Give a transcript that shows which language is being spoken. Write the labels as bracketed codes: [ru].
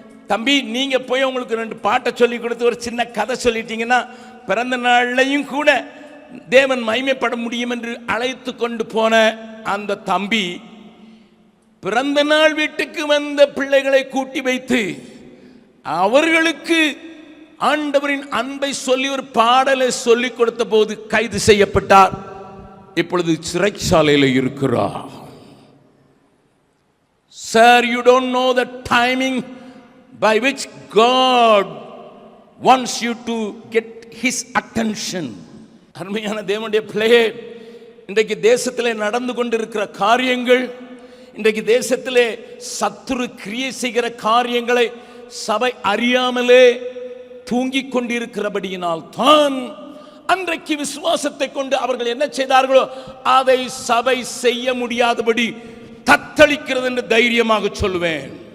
[ta] தம்பி நீங்க போய் உங்களுக்கு 2 பாட்டை சொல்லி கொடுத்து ஒரு சின்ன கதை சொல்லிட்டீங்கன்னா பிறந்த நாள்லையும் கூட தேவன் மகிமைப்பட முடியும் என்று அழைத்து கொண்டு போன அந்த தம்பி பிறந்த நாள் வீட்டுக்கு வந்த பிள்ளைகளை கூட்டி வைத்து அவர்களுக்கு ஆண்டவரின் அன்பை சொல்லி ஒரு பாடலை சொல்லிக் கொடுத்த போது கைது செய்யப்பட்டார். இப்பொழுது சிறைச்சாலையில் இருக்கிறார். [en] Sir, you don't know the timing by which God wants you to get his attention. [ta] அருமையான தேவனுடைய பிள்ளையே, இன்றைக்கு தேசத்திலே நடந்து கொண்டிருக்கிற காரியங்கள், இன்றைக்கு தேசத்திலே சத்துரு கிரியை செய்கிற காரியங்களை சபை அறியாமலே தூங்கிக் கொண்டிருக்கிறபடியினால் தான் அன்றைக்கு விசுவாசத்தை கொண்டு அவர்கள் என்ன செய்தார்களோ அதை சபை செய்ய முடியாதபடி தத்தளிக்கிறது என்று தைரியமாக சொல்வேன்.